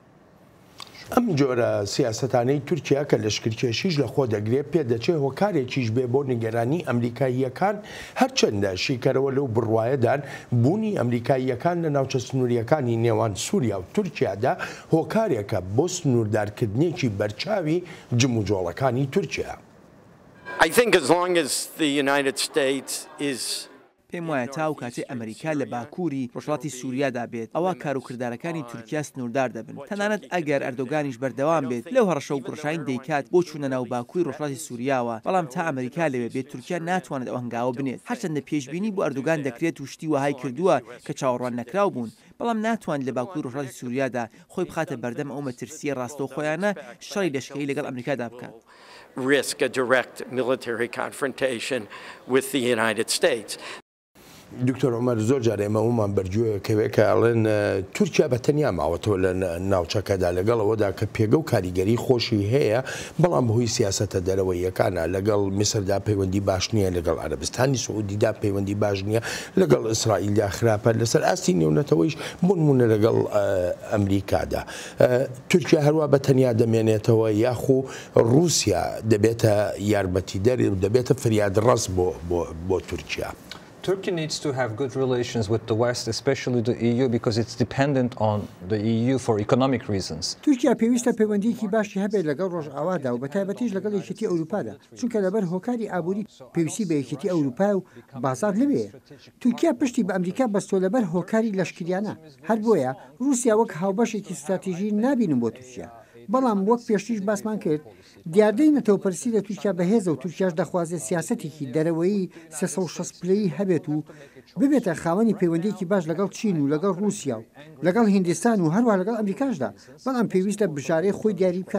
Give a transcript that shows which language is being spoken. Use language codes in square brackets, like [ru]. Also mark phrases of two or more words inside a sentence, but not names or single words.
[ckb] ئەم جۆرە سیاسەتانەی تورکیا کە لەشکرکێشیش لە خۆ دەگرێت پێدەچێت هۆکارێکیش بێ بۆ نیگەرانی ئەمریکاییەکان هەرچەندە شیکەرەوە لەو بڕوایەدان بوونی ئەمریکاییەکان لە ناوچە سنووریەکانی نێوان سووریا و تورکیادا هۆکارێکە بۆ سنووردارکردنێکی بەرچاوی جموجۆڵەکانی تورکیا. [en] I think as long as the United States is [ckb] پێم وایە تاو کاتێ ئەمریکا لە باکووری ڕۆژهەڵاتی سووریادا بێت ئەوە کاروکردارەکانی تورکیا سنووردار دەبن تەنانەت ئەگەر ئەردۆگانیش بەردەوام بێت لەو هەڕەشە و گڕشین دەیکات بۆ چوونە ناو باکووری ڕۆژهەڵاتی سووریاوە بەڵام تا ئەمریکا لەوێ بێت تورکیا ناتوانێت ئەو هەنگاوە بنێت هەرچەندە پێشبینی بۆ ئەردۆگان دەکرێت و شتی وهای کردووە کە چاوەڕوان نەکراو بوون بەڵام ناتوانێت لە باکووری ڕۆژهەڵاتی سووریادا خۆی بخاتە بەردەم ئەو مەترسیە ڕاستەوخۆیانە شەڕی لەشکەی لەگەڵ ئەمریکادا بکات. [en] risk a direct military confrontation with the United States. [ckb] دکتۆر عومەر زۆر جارێ ئێمەمان بەرجووەکەوێت کە ئەڵێن تورکیا بە تەنیا ماوەتەوە لە ناوچەکەدا لەگەڵەوەدا کە پێگە و کاریگەری خۆشی هەیە بەڵام بەهۆی سیاسەتە دەرەوەیەکانە لەگەڵ میسردا پەیوەندی باش نییە لەگەڵ عەرەبستانی سعودیدا پەیوەندی باش نییە لەگەڵ ئیسرائیلدا خراپە لەسەر ئاستی نێونەتەوەیش بوونمونە لەگەڵ ئەمریکادا. تورکیا هەروە بە تەنیا دەمێنێتەوە یاخو رووسیا دەبێتە یارمەتیدەری و دەبێتە فریادڕەس بۆ تورکیا. [en] Turkey needs to have good relations with the West, especially the EU, because it's dependent on the EU for economic reasons. [ckb] تورکیا پێویستە پەیوەندیکی باشی هەبێت لەگەڵ ڕۆژئاوادا و بەتایبەتیش لەگەڵ یەکێتی ئەوروپادا چونکە لەبەر هۆکاری ئابووری پێویستی بە یەکێتی ئەوروپا و بازار لەوێ تورکیا پشتی بە ئەمریکا بەستۆ لەبەر هۆکاری لەشکریانە هەر بۆیە رووسیا وەک هاوبەشێکی استراتیژی نابینم بۆ تورکیا بەڵام وەک پێشتیش باسمان کرد دیاردەی نەتەوەپەرسی لە تورکیا بەهێزە و تورکیاش دەخوازێت سیاسەتێکی دەرەوەیی 360 پلەی هەبێت و ببێتە خاوەنی پەیوەندیکی باش لەگەڵ چین و لەگەڵ رووسیا و لەگەڵ هیندستان و هەروە لەگەڵ ئەمریکاشدا بەڵام پێویستە بژارەی خۆی دیاری بکات.